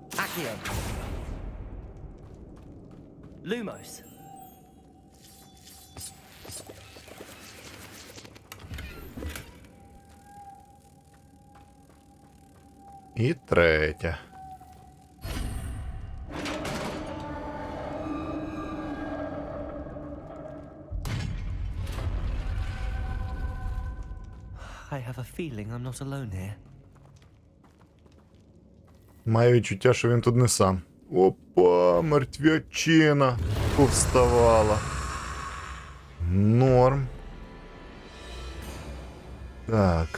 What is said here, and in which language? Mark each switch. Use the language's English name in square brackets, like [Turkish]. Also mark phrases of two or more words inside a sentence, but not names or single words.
[Ukrainian] Accio. Lumos. І третя. [English] I have a feeling I'm not alone here. [Ukrainian] Маю відчуття, що він тут не сам. Опа, мертвячина повставала. Норм. Так.